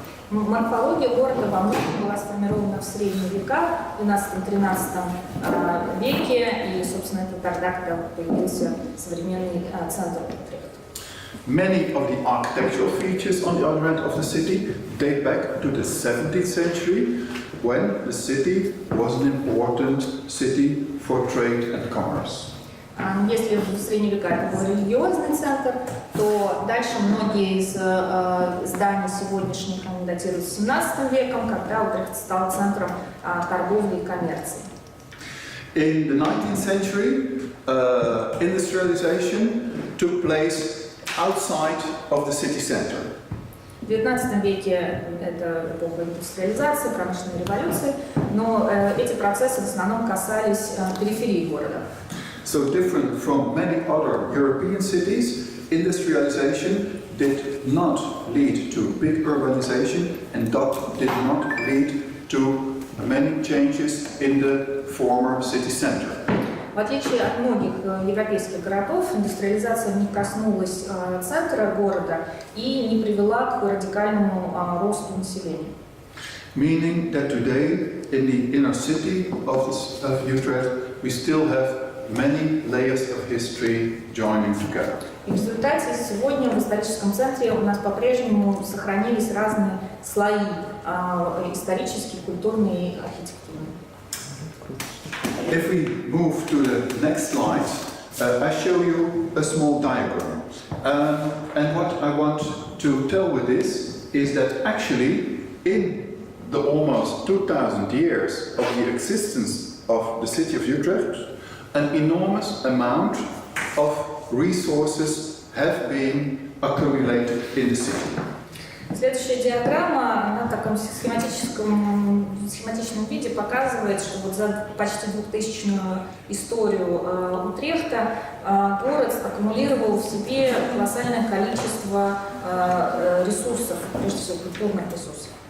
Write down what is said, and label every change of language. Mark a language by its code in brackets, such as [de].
[ru] Морфология города во многом была сформирована в средние века, в 12-13 веке, и, собственно, это тогда, когда появился современный центр Утрехта. [en] Many of the architectural features on the other end of the city date back to the 17th century, when the city was an important city for trade and commerce. [ru] Если в средние века это был религиозный центр, то дальше многие из зданий сегодняшних они датируются 17 веком, когда Утрехт стал центром торговли и коммерции. [en] In the 19th century, industrialization took place outside of the city center. [ru] В 19 веке это эпоха индустриализации, промышленной революции, но эти процессы в основном касались периферии города. [en] So different from many other European cities, industrialization did not lead to big urbanization and did not lead to many changes in the former city center. [ru] В отличие от многих европейских городов, индустриализация не коснулась центра города и не привела к радикальному росту населения. [en] Meaning that today, in the inner city of Utrecht, we still have many layers of history joining together. [ru] И в результате сегодня в историческом центре у нас по-прежнему сохранились разные слои исторические, культурные и архитектурные. [en] If we move to the next slide, I show you a small diagram. And what I want to tell with this is that actually in the almost 2000 years of the existence of the city of Utrecht, an enormous amount of resources have been accumulated in the city. [ru] Следующая диаграмма на таком схематичном виде показывает, что вот за почти 2000-ю историю Утрехта город аккумулировал в себе колоссальное количество ресурсов, прежде всего культурных ресурсов.